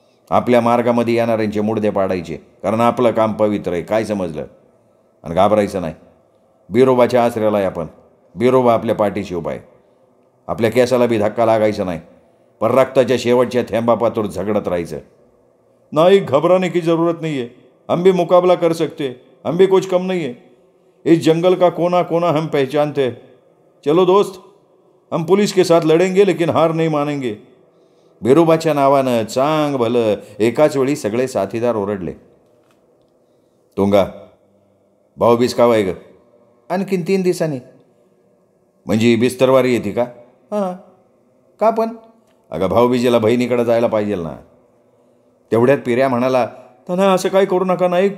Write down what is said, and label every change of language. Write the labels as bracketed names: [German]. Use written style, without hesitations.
[Marathi] आपल्या मार्गामध्ये येणाऱ्यांचे मुडदे पाडायचे, कारण आपलं काम पवित्र आहे. काय समजलं? आणि घाबरायचं नाही. बिरोबाच्या आश्रयाला आहे आपण. बिरोबा आपल्या पाठीशी उभा आहे. आपल्या केसाला बी धक्का लागायचा नाही. पर रक्ताच्या शेवटच्या थेंबापातूर झगडत राहायचं. नाही, [Hindi] घबराने की जरूरत नहीं है. हम भी मुकाबला कर सकते. हम भी कुछ कम नहीं है. इस जंगल का कोना कोना हम पहचानते हैं. चलो दोस्त, हम पुलिस के साथ लड़ेंगे, लेकिन हार नहीं मानेंगे. [Marathi] बिरोबाच्या नावानं चांग भलं एकाच वेळी सगळे साथीदार ओरडले. तुंगा, भाऊबीज कावा आहे ग? आणखीन 3 दिवसांनी. म्हणजे बिस्तरवारी येते का? हां. का पण? अगं, भाऊबीजेला बहिणीकडे जायला पाहिजे ना. तेवढ्यात पिऱ्या म्हणाला, त्यांना असं काय करू नका नाईक.